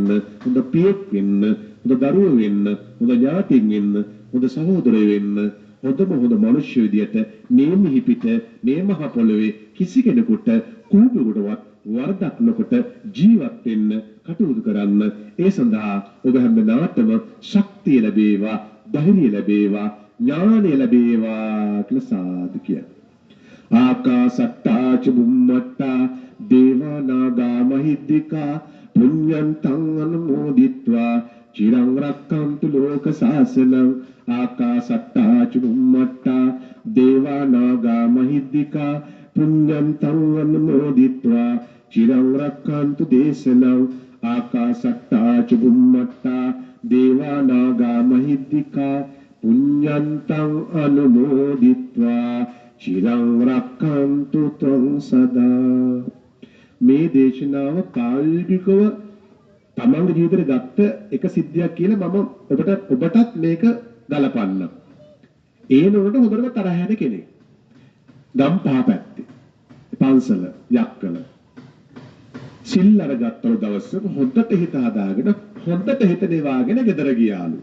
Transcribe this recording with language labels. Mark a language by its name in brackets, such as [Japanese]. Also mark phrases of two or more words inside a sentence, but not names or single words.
[Sinhala] හොඳ පියෙක් වෙන්න හොඳ දරුවෝ වෙන්න හොඳ ඥාතින් වෙන්න හොඳ සහෝදරයෝ වෙන්න හොඳ මනුෂ්‍ය විදියට මේ මිහිපිට මේ මහ පොළොවේ කිසි කෙනෙකුට කූපයකටවත් වරදක් නොකොට ජීවත් වෙන්න කටයුතු කරන්න ඒ සඳහා ඔබ හැමදාටම ශක්තිය ලැබේවා ධෛර්යය ලැබේවා ඥානය ලැබේවා කියලා සාදු කියනවා. [Pali] ආකාසට්ටා ච බුම්මට්ටා දේවා නාග මහිද්దికා පුඤ්ඤන්තං අනුමෝදිත්වා චිරං රක්ඛන්තු ලෝක සාසනං ආකාසට්ටා ච බුම්මට්ටා දේවා නාග මහිද්దికා පුඤ්ඤන්තං අනුමෝදිත්වා චිරං රක්ඛන්තු දේශනං ආකාසට්ටා ච බුම්මට්ටා දේවා නාග මහිද්దికා පුඤ්ඤන්තං අනුමෝදිත්වා චිරං රක්ඛන්තු ත්වං සදා. [Sinhala] මේ දේශනාව කාල්ගිකව තමන්ගේ ජීවිතේ ගත්ත එක සිද්ධියක් කියලා මම ඔබටත් මේක ගලපන්න. ඒ නෝනට හොඳටම තරහ යන කෙනෙක්. ගම් පහ පැත්තේ පන්සල යක්කල සිල් අරගත්තව දවසක හොද්දට හිත හදාගෙන හොද්දට හිත දෙවාගෙන ගෙදර ගියාලු.